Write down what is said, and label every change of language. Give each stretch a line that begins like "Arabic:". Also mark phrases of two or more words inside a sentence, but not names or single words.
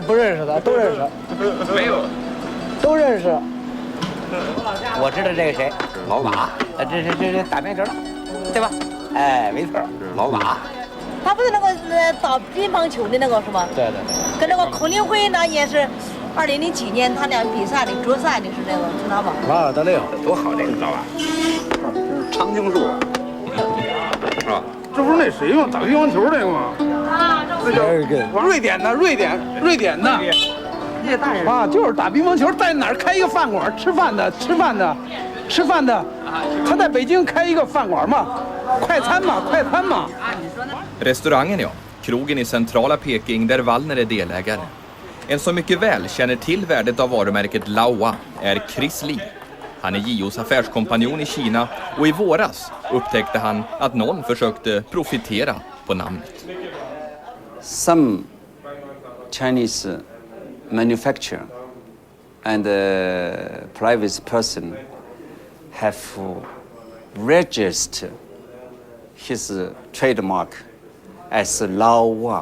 Chinese: Jag知道这个谁。老马，这打面球的，对吧？哎，没错，老马。他不是那个打乒乓球的那个是吗？对。跟那个孔令辉呢也是，2007年他俩比赛的决赛的是那个是他吧？啊，得嘞，多好这个老马，长青树，是吧？这不是那谁吗？打乒乓球那个吗？啊，这叫瑞典的。啊，就是打乒乓球，在哪儿开一个饭馆吃饭的。他在北京开一个饭馆嘛，快餐嘛。
Swedish: Restaurangen, ja. Krogen i centrala Peking där Wallner är delägare. En som mycket väl känner till värdet av varumärket Laowa är Chris Lee. Han är JOs affärskompanjon i Kina och i våras upptäckte han att någon försökte profitera på namnet.
English: Some Chinese manufacturer and private person have registered his trademark as Laowa.